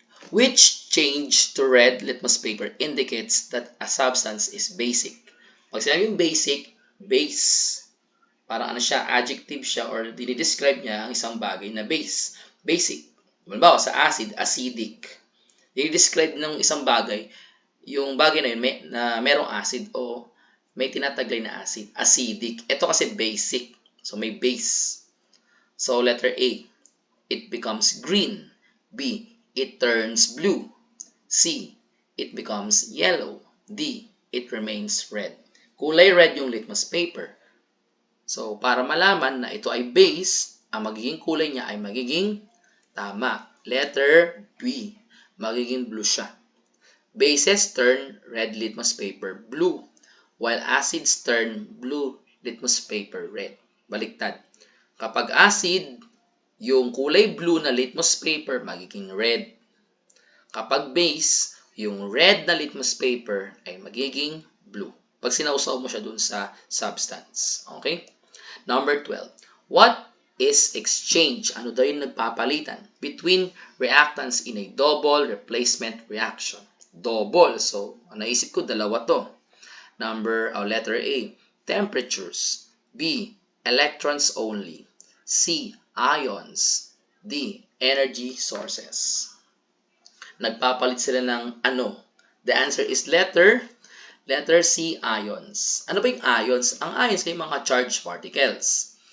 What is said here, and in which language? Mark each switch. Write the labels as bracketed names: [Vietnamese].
[English] Which change to red litmus paper indicates that a substance is basic? [Filipino] Pag sinabing basic, base. Parang ano siya, adjective siya or dinidescribe niya ang isang bagay na base. Basic. Halimbawa, sa acid, acidic. Dinidescribe ng isang bagay, yung bagay na yun na merong acid o may tinataglay na acid. Acidic. Ito kasi basic. So, may base. [English] So, letter A, it becomes green. B, it turns blue. C, it becomes yellow. D, it remains red. [Filipino] Kulay red yung litmus paper. So, para malaman na ito ay base, ang magiging kulay niya ay magiging tama. [English] Letter B, [Filipino] magiging blue siya. [English] Bases turn red litmus paper blue, while acids turn blue litmus paper red. [Filipino] Baliktad. Kapag acid, yung kulay blue na litmus paper magiging red. Kapag base, yung red na litmus paper ay magiging blue. Pag sinausaw mo siya dun sa substance. [English] Okay? Number 12. What is exchange? [Filipino] Ano daw yung nagpapalitan [English] between reactants in a double replacement reaction? [Filipino] Double. So, naisip ko, dalawa to. [English] Letter A, temperatures. B, electrons only. C, ions. D, energy sources. [Filipino] Nagpapalit sila ng ano? [English] The answer is letter C, ions. [Filipino] Ano ba yung ions? Ang ions ay mga charged particles.